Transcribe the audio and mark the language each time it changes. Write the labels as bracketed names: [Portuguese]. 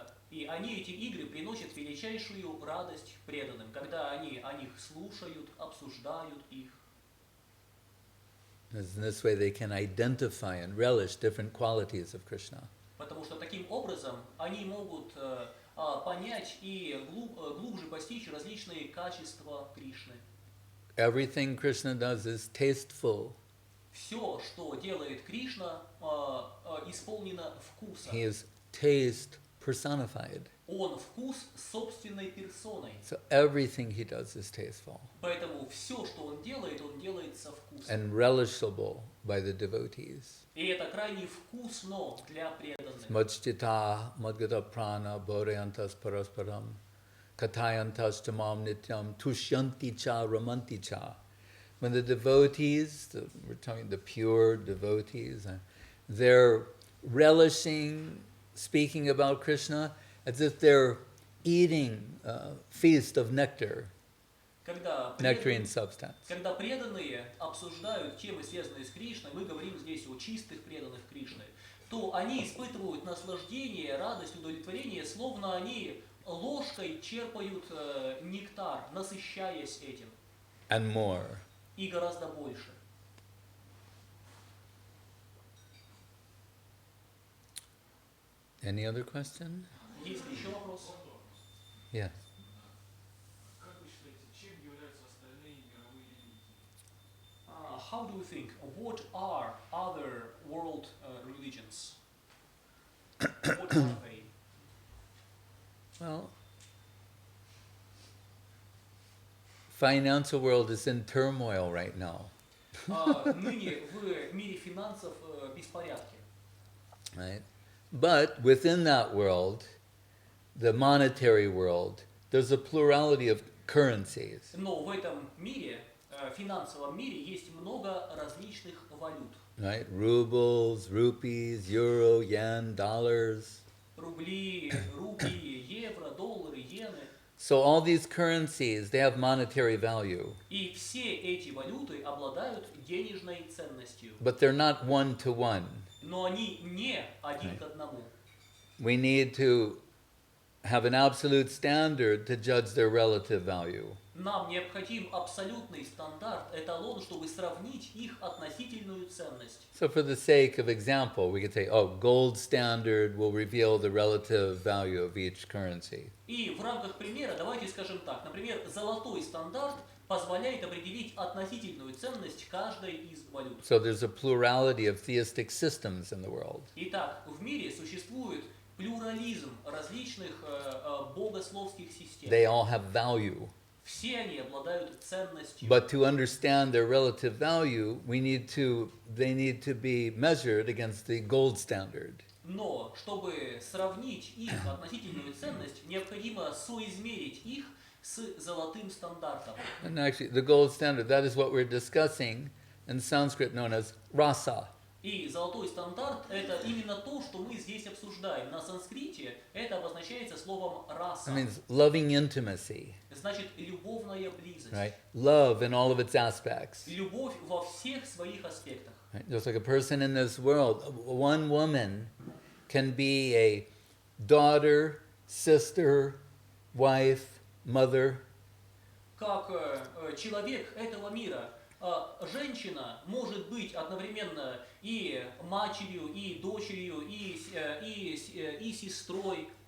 [Russian] И они, эти игры, приносят величайшую радость преданным, когда они о них слушают, обсуждают их. [English] In this way they can identify and relish different qualities of Krishna. [Russian] Потому что таким образом они могут понять и глубже постичь различные качества Кришны. [English] Everything Krishna does is tasteful. [Russian] Все, что делает Кришна, исполнено вкусом. [English] He is taste personified. [Russian] Он вкус собственной персоной. [English] So everything he does is tasteful [Russian] Поэтому все, что он делает со вкусом. [English] and relishable by the devotees. [Russian] И это крайне вкусно для преданных. [Sanskrit] Majchita madgata prana bodhayantas parasparam katayantas tamam nityam tushyanti cha ramanti cha. [English] When the devotees, we're talking the pure devotees, they're relishing speaking about Krishna as if they're eating a feast of nectar, nectarine substance. [Russian] Когда преданные обсуждают темы, связанные с Кришной, мы говорим здесь о чистых преданных Кришны, то они испытывают наслаждение, радость, удовлетворение, словно они ложкой черпают нектар, насыщаясь этим. [English] And more. [Russian] И гораздо больше. [English] Any other question? [Russian] Есть ли еще вопрос? [English] Yes. [Russian] Как вы считаете, чем являются остальные мировые религии? [English] How do you think? What are other world religions? What are they? Well, financial world is in turmoil right now. [Russian] Ныне в мире финансов беспорядки. [English] Right? But within that world, the monetary world, there's a plurality of currencies. [Russian] Но в этом мире, финансовом мире, есть много различных валют. [English] Right? Rubles, rupees, euro, yen, dollars. [Russian] Рубли, рупии, евро, доллары, иены. [English] So all these currencies, they have monetary value. [Russian] И все эти валюты обладают денежной ценностью. [English] But they're not one-to-one. [Russian] Но они не один к одному. [English] We need to have an absolute standard to judge their relative value. [Russian] Нам необходим абсолютный стандарт, эталон, чтобы сравнить их относительную ценность. [English] So for the sake of example, we could say, oh, gold standard will reveal the relative value of each currency. [Russian] И в рамках примера давайте скажем так. Например, золотой стандарт позволяет определить относительную ценность каждой из валют. [English] So there's a plurality of theistic systems in the world. [Russian] Итак, в мире существует плюрализм различных богословских систем. [English] They all have value. [Russian] Все они обладают ценностью. [English] But to understand their relative value, they need to be measured against the gold standard. [Russian] Но чтобы sравнить их относительную ценность, необходимо соизмерить их с золотым стандартом. [English] And actually, the gold standard, that is what we're discussing in Sanskrit known as rasa. [Russian] И И золотой стандарт – это именно то, что мы здесь обсуждаем. На санскрите это обозначается словом раса. [English] It means loving intimacy, [Russian] Значит, любовная близость. [English] right? Love in all of its aspects. [Russian] Любовь во всех своих аспектах. [English] Right? Just like a person in this world, one woman can be a daughter, sister, wife, mother. [Russian] Как человек этого мира, женщина может быть одновременно и матерью, и дочерью, и сестрой.